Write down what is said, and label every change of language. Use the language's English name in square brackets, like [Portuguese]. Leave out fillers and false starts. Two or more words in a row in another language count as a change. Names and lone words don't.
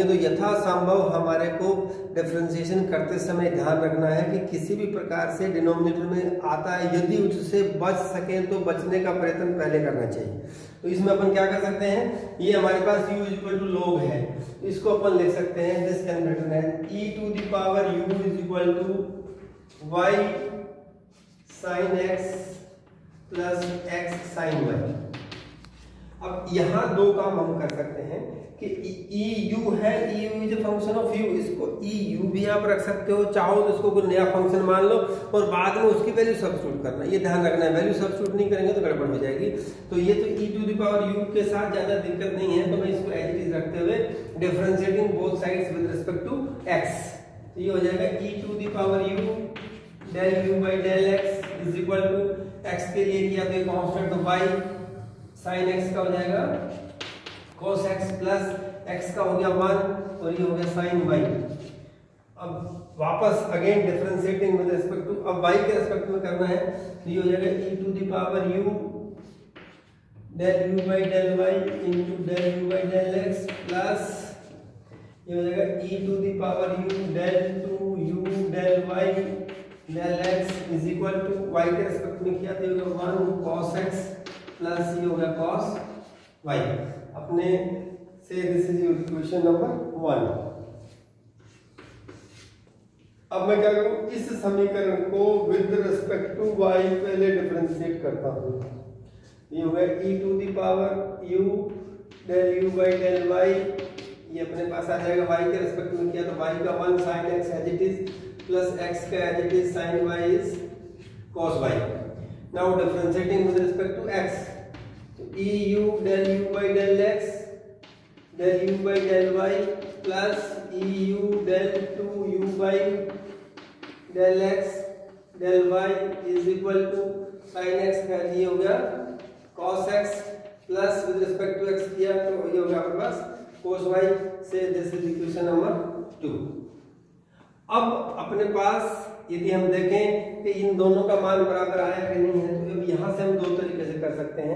[Hindi] तो यथासंभव हमारे को डिफरेंशिएशन करते समय ध्यान रखना है कि किसी भी प्रकार से डिनोमिनेटर में आता है यदि उससे बच सके तो बचने का प्रयत्न पहले करना चाहिए। तो इसमें अपन क्या कर सकते हैं, ये हमारे पास u [English] equal to [Hindi] log है, इसको अपन लिख सकते हैं [English] this can be written as e to the power u is equal to y sin x plus x sin y. [Hindi] अब यहाँ दो काम हम कर सकते हैं कि eu है, eu [English] is a function of u, [Hindi] इसको eu भी आप रख सकते हो, चाहो तो इसको कोई नया फंक्शन मान लो और बाद में उसकी [English] value substitute [Hindi] करना। ये ध्यान रखना है, [English] value substitute [Hindi] नहीं करेंगे तो गड़बड़ हो जाएगी। तो ये तो [English] e to the power u [Hindi] के साथ ज्यादा दिक्कत नहीं है, तो मैं इसको [English] as it is [Hindi] रखते हुए [English] differentiating both sides with respect to x, [Hindi] तो ये हो जाएगा [English] e to the power u del u by del x is equal to x [Hindi] के लिए किया तो कांस्टेंट तो y sin x का हो जाएगा [English] cos x plus x [Hindi] का हो गया 1 और ये हो गया sin y। अब वापस [English] again differentiating with respect to, [Hindi] अब y के रिस्पेक्ट में करना है तो ये हो जाएगा [English] e to the power u del u by del y into del u by del x plus [Hindi] ये हो जाएगा [English] e to the power u del 2u del y del x is equal to y [Hindi] के रिस्पेक्ट में किया तो ये हो गया 1 [English] cos x plus [Hindi] ये हो गया cos y। [English] अपने से this is your equation number 1. [Hindi] अब मैं क्या करूं, इस समीकरण को [English] with respect to y [Hindi] पहले डिफरेंशिएट करता हूं। [English] ये हो गया e to the power u del u by del y, [Hindi] ये अपने पास आ जाएगा y के रिस्पेक्ट में किया तो y का 1 sin x [English] as it is plus [Hindi] x का [English] as it is sin y is cos y. now differentiating with respect to x, तो eu del u by del x del u by del y plus eu del 2u by del x del y is equal to sin x [Hindi] का ये हो गया [English] cos x plus with respect to x [Hindi] किया तो ये हो गया आपके पास [English] cos y। so this is equation number 2. [Hindi] अब अपने पास यदि हम देखें कि इन दोनों का मान बराबर आया कि नहीं है तो अब यहाँ से हम दो तरीके से कर सकते हैं।